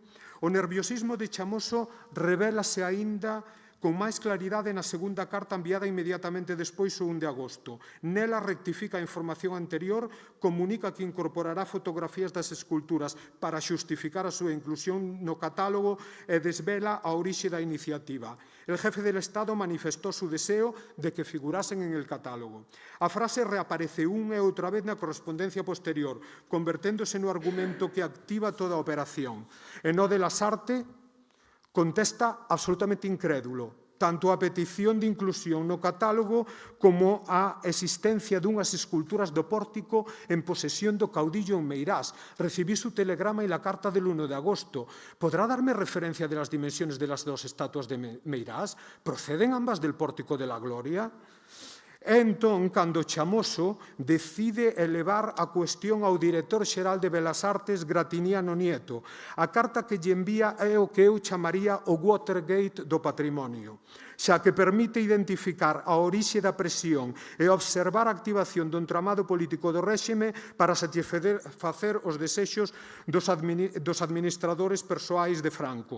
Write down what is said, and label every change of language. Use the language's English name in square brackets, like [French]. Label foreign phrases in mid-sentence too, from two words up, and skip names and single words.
[Galician] O nerviosismo de Chamoso revélase aínda con máis claridade na segunda carta enviada inmediatamente despois o 1 de agosto. Nela rectifica a información anterior, comunica que incorporará fotografías das esculturas para xustificar a súa inclusión no catálogo e desvela a orixe da iniciativa. [Spanish] El jefe del Estado manifestó su deseo de que figurasen en el catálogo. [Galician] A frase reaparece unha e outra vez na correspondencia posterior, converténdose no argumento que activa toda a operación. E no de las Arte contesta absolutamente incrédulo, tanto a petición de inclusión no catálogo como a existencia dunhas esculturas do pórtico en posesión do caudillo en Meirás. [Spanish] Recibí su telegrama e la carta del 1 de agosto. ¿Podrá darme referencia de las dimensiones de las dos estatuas de Meirás? ¿Proceden ambas del pórtico de la Gloria? [Galician] É entón cando Chamoso decide elevar a cuestión ao director xeral de Belas Artes, Gratiniano Nieto. A carta que lle envía é o que eu chamaría o Watergate do patrimonio, xa que permite identificar a orixe da presión e observar a activación do entramado político do réxime para satisfacer os desexos dos administradores persoais de Franco.